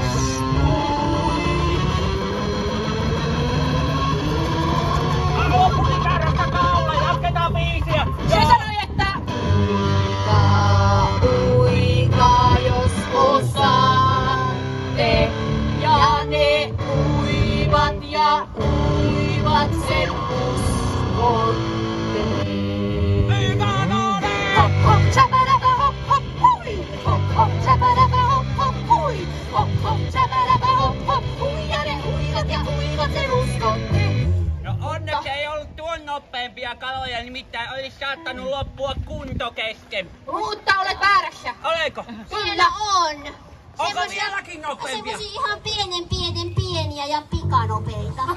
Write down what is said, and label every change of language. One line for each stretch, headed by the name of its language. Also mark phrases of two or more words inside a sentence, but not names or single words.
Finnish: Lopuli kärrästä kaula, jatketaan biisiä! Se sanoi, että uikaa jos osaatte. Ja ne uivat sen uskotte. Hop hop tsäpäräpä hop hop hui. Hop hop tsäpäräpä hop hop hui. Hop hop tsäpäräpä hop hop hui. Ja ne uivat sen uskotte. No onneksi ei ollut tuon nopeampia kaloja, nimittäin olisi saattanut loppua kunto kesken. Mutta olet väärässä. Oliko? Siellä on. Onko vieläkin nopeampia? Semmosia ihan pieniä ja pikanopeita.